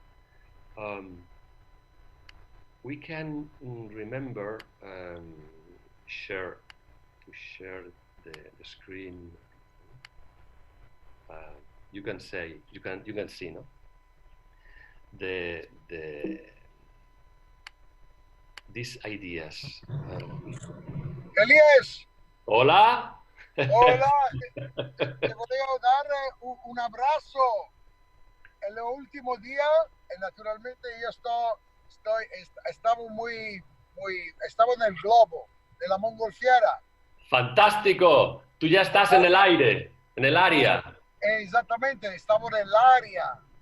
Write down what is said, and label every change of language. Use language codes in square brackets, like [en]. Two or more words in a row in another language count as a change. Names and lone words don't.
[en] We can remember share the screen. You can see, no? These ideas. Elies. [es] Hola. [it] Hola. Te voglio dare un abrazo. [es] En los últimos días, naturalmente yo estaba en el globo de la mongolfiera. Fantástico. Tú ya estás en el aire, en el área. Exactamente, estamos en el área.